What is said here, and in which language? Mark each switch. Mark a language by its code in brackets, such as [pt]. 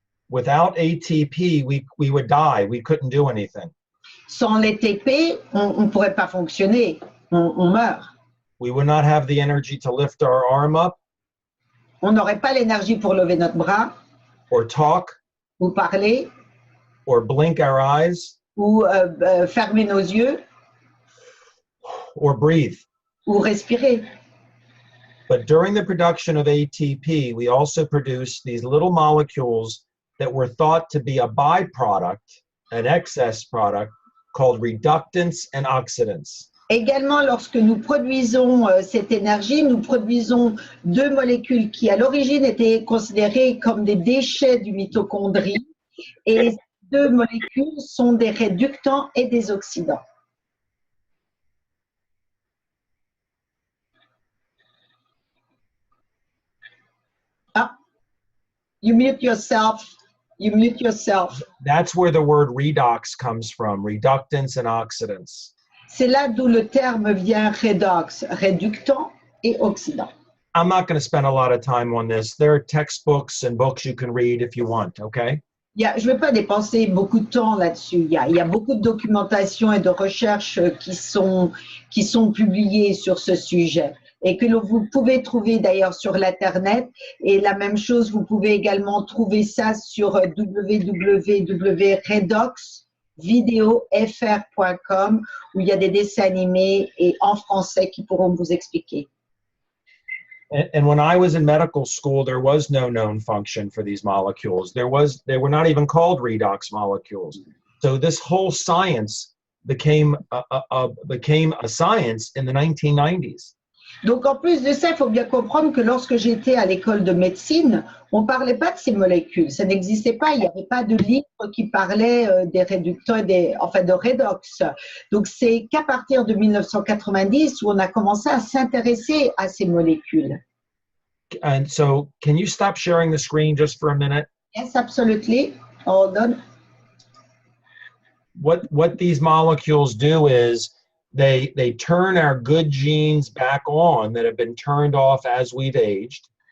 [en] Without ATP, we would die. We couldn't do anything. [fr] Sans l'ATP, on ne pourrait pas fonctionner, on meurt. [en] We would not have the energy to lift our arm up. [fr] On n'aurait pas l'énergie pour lever notre bras, [en] or talk, [fr] ou parler, [en] or blink our eyes, [fr] ou fermer nos yeux, [en] or breathe. [fr] ou respirer. [en] But during the production of ATP, we also produce these little molecules that were thought to be a byproduct, an excess product called reductants and oxidants. [fr] Également, lorsque nous produisons cette énergie, nous produisons deux molécules qui, à l'origine, étaient considérées comme des déchets du mitochondrie. Et ces deux molécules sont des réductants et des oxydants. [en] Ah, you mute yourself. You mute yourself. That's where the word redox comes from, reductants and oxidants. [fr] C'est là d'où le terme vient redox, réductant et oxydant. [en] I'm not going to spend a lot of time on this. There are textbooks and books you can read if you want, okay? [fr] Je ne vais pas dépenser beaucoup de temps là-dessus. Il y a beaucoup de documentation et de recherches qui sont publiées sur ce sujet et que vous pouvez trouver d'ailleurs sur l'Internet. Et la même chose, vous pouvez également trouver ça sur www.redoxvideofr.com où il y a des dessins animés et en français qui pourront vous expliquer. [en] And when I was in medical school, there was no known function for these molecules. They were not even called redox molecules. So this whole science became a science in the 1990s. [fr] Donc, en plus de ça, il faut bien comprendre que lorsque j'étais à l'école de médecine, on ne parlait pas de ces molécules. Ça n'existait pas. Il n'y avait pas de livre qui parlait des réductants, de redox. Donc, c'est qu'à partir de 1990 où on a commencé à s'intéresser à ces molécules. [en] And so, can you stop sharing the screen just for a minute? Yes, absolutely. Hold on. What these molecules do is they turn our good genes back on that have been turned off as we've aged.